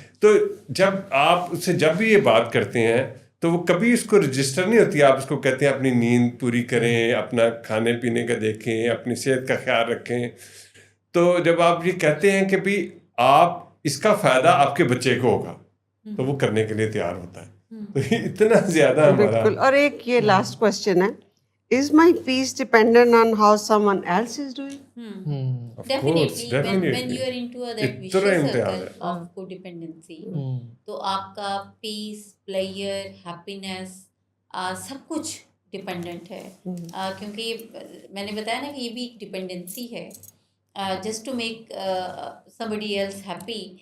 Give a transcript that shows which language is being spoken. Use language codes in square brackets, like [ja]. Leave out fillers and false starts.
[ur] تو جب آپ اس سے جب بھی یہ بات کرتے ہیں تو وہ کبھی اس کو رجسٹر نہیں ہوتی. آپ اس کو کہتے ہیں اپنی نیند پوری کریں, اپنا کھانے پینے کا دیکھیں, اپنی صحت کا خیال رکھیں. تو جب آپ یہ کہتے ہیں کہ بھی آپ اس کا فائدہ آپ کے بچے کو ہوگا, تو وہ کرنے کے لیے تیار ہوتا ہے. تو اتنا زیادہ ہمارا. بالکل. اور ایک یہ لاسٹ کوشچن ہے, [en] is my peace dependent on how someone else is doing? Definitely. When you are into that vicious circle of codependency, [ur] تو آپ کا پیس, پلیئر, ہیپینس, سب کچھ ڈپینڈنٹ ہے. کیونکہ میں نے بتایا نا کہ یہ بھی ایک ڈپینڈنسی ہے. [en] Just to make somebody else happy.